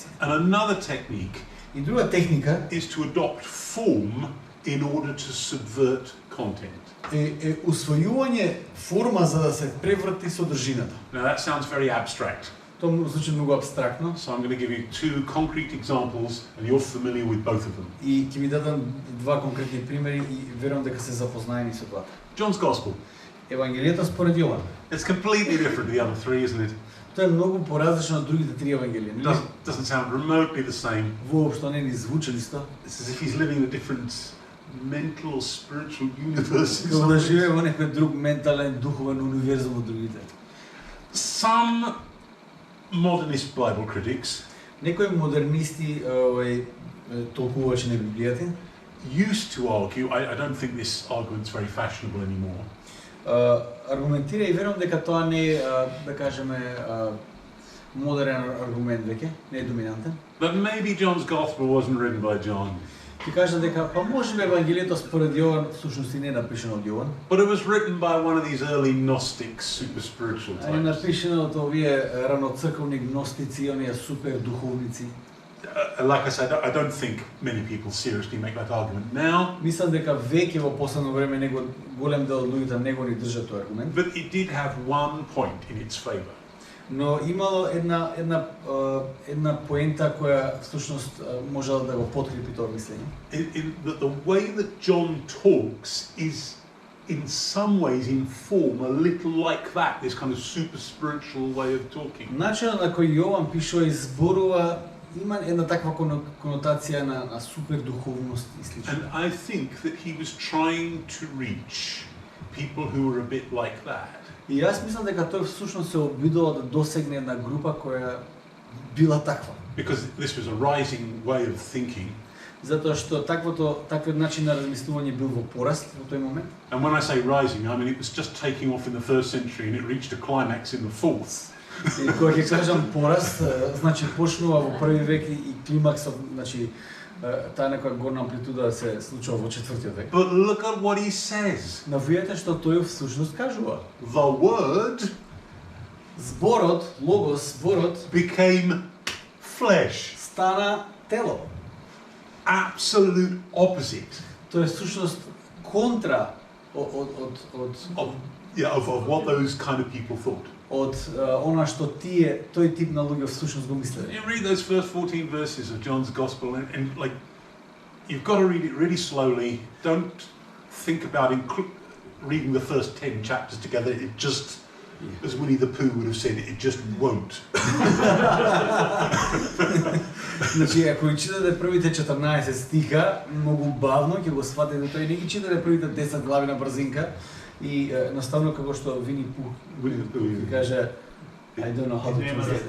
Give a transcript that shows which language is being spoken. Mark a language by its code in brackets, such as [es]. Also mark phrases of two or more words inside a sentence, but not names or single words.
[en] And another technique [mk] И друга техника [en] is to adopt form in order to subvert content. [mk] е усвојување форма за да се преврти содржината. [en] Now that sounds very abstract. [mk] Тоа звучи многу абстрактно [en] So I'm going to give you two concrete examples, and you're familiar with both of them. [mk] и ќе ви дадам два конкретни примери и верувам дека се запознаени со тоа. [en] John's Gospel. [mk] Евангелието според Јован. [en] It's completely different to the other three, isn't it? [mk] Тоа е многу поразлично од другите три евангелија. [en] It doesn't sound remotely the same. [mk] Воопшто не ни звучи исто. [en] It's as if he's living in a different mental or spiritual universe. [mk] Како да живее во некој друг ментален, духовен универзум од другите. [en] Some modernist Bible critics [mk] Некои модернисти толкувачи на Библијата [en] used to argue, I don't think this argument's very fashionable anymore, [mk] аргументира и верувам дека тоа не е, да кажеме, модерен аргумент веќе, не е доминантен. [en] that maybe John's Gospel wasn't written by John, [mk] Ќе кажа дека па можеби Евангелието според Јован всушност и не е напишано од Јован, [en] but it was written by one of these early Gnostic, super spiritual [mk] а е [en] types. [mk] напишано од овие раноцрковни гностици, оние супер духовници. [en] Like I said, I don't think many people seriously make that argument now, [mk] Мислам дека веќе во последно време него голем дел од луѓето не го ни држат тој аргумент, [en] but it did have one point in its favor. [mk] но имало една поента која всушност можела да го подкрепи тоа мислење. [en] In that the way that John talks is in some ways in form a little like that, this kind of super spiritual way of talking. [mk] Начинот на кој Јован пишува и зборува има една таква конотација на супер духовност и слично. [en] And I think that he was trying to reach people who were a bit like that. [mk] И јас мислам дека тој всушност се обидува да досегне една група која била таква. [en] Because this was a rising way of thinking. [mk] Затоа што таквиот начин на размислување бил во пораст во тој момент. [en] And when I say rising, I mean it was just taking off in the 1st century and it reached a climax in the 4th. [mk] И кога ќе кажам пораст, значи почнува во први век и климаксот, значи таа некоја горна амплитуда се случува во 4-тиот век. [en] But look at what he says. [mk] Но видете што тој всушност кажува. [en] The word [mk] Зборот, логос, зборот [en] became flesh. [mk] стана тело. [en] Absolute opposite [mk] Тоа е всушност контра [en] of what those kind of people thought. [mk] од она што тој тип на луѓе всушност го мислеле. [en] You read those first 14 verses of John's Gospel and like, you've got to read it really slowly. Don't think about reading the first 10 chapters together. It just, as Winnie the Pooh would have said, it just won't. [mk] Значи, ако ги читате првите 14 стиха, многу бавно ќе го сватите тој, не ги читате првите 10 глави на брзинка и наставно како што Вини Пух [en] Winnie the Pooh. каже I don't know how to translate.